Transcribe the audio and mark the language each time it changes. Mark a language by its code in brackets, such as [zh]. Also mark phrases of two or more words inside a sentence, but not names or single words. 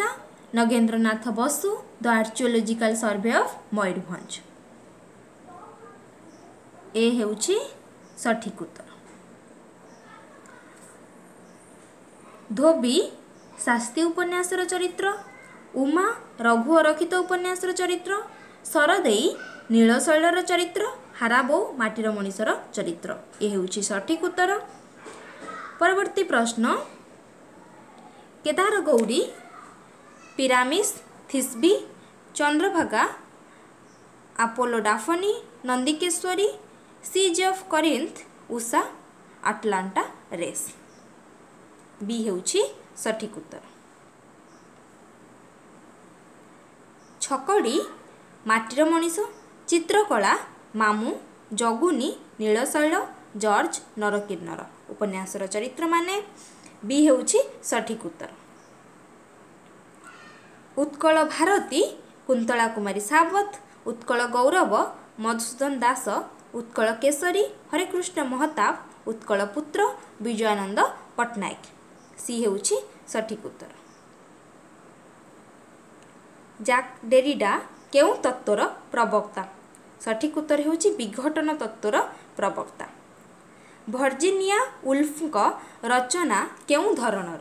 [or] नगेंद्रनाथ बसु द आर्कियोलॉजिकल सर्वे ऑफ मयूरभंज। ଏ ହେଉଛି ସଠିକ ଉତ୍ତର। ଧୋବି ଶାସ୍ତ୍ରୀ ଉପନ୍ୟାସର ଚରିତ୍ର। ଉମା ରଘୁ ଅରକ୍ଷିତ ଉପନ୍ୟାସର ଚରିତ୍ର। ସରଦେଈ ନୀଳଶୈଳର ଚରିତ୍ର। ହାରାବୋ ମାଟିର ମଣିଷର ଚରିତ୍ର। ଏ ହେଉଛି ସଠିକ ଉତ୍ତର। ପରବର୍ତ୍ତୀ ପ୍ରଶ୍ନ, केदार गौरी, पिरामिस, थिस्बी, चंद्रभागा, अपोलो डाफनी, नंदिकेश्वरी, सीज ऑफ करिंथ, उषा, अटलांटा रेस। ବି ହେଉଛି ସଠିକ ଉତ୍ତର। ଛକଡ଼ି ମାଟିର ମଣିଷ, ଚିତ୍ରକଳା ମାମୁ, ଜଗୁଣି, ନୀଳଶୈଳ, ଜର୍ଜ, ନରକିନ୍ନର ଉପନ୍ୟାସର ଚରିତ୍ର ମାନେ। ବି ହେଉଛି ସଠିକ ଉତ୍ତର। ଉତ୍କଳ ଭାରତୀ କୁନ୍ତଳା କୁମାରୀ ସାବତ, ଉତ୍କଳ ଗୌରବ ମଧୁସୂଦନ ଦାସ, ଉତ୍କଳ କେଶରୀ ହରିକୃଷ୍ଣ ମହତାବ, ଉତ୍କଳ ପୁତ୍ର ବିଜୟାନନ୍ଦ ପଟ୍ଟନାୟକ। ସି ହେଉଛି ସଠିକ ଉତ୍ତର। ଜ୍ୟାକ ଡେରିଡା କେଉଁ ତତ୍ତ୍ୱର ପ୍ରବକ୍ତା? ସଠିକ ଉତ୍ତର ହେଉଛି ବିଘଟନ ତତ୍ତ୍ୱର ପ୍ରବକ୍ତା। ଭର୍ଜିନିଆ ୱୁଲ୍ଫ ରଚନା କେଉଁ ଧରଣର?